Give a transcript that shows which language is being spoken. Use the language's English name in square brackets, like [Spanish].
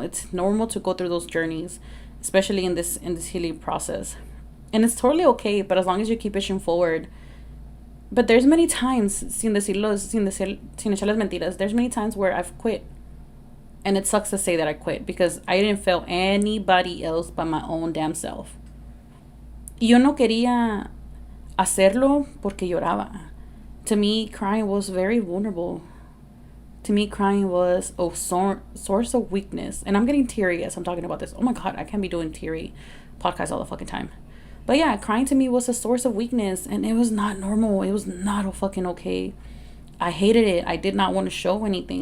[English] It's normal to go through those journeys, especially in this healing process, and it's totally okay. But as long as you keep pushing forward. But there's many times, [Spanish] sin echarles mentiras, [English] there's many times where I've quit. And it sucks to say that I quit because I didn't fail anybody else but my own damn self. [Spanish] Yo no quería hacerlo porque lloraba. [English] To me, crying was very vulnerable. To me, crying was a source of weakness. And I'm getting teary as I'm talking about this. Oh my God, I can't be doing teary podcasts all the fucking time. But yeah, crying to me was a source of weakness, and it was not normal. It was not fucking okay. I hated it. I did not want to show anything.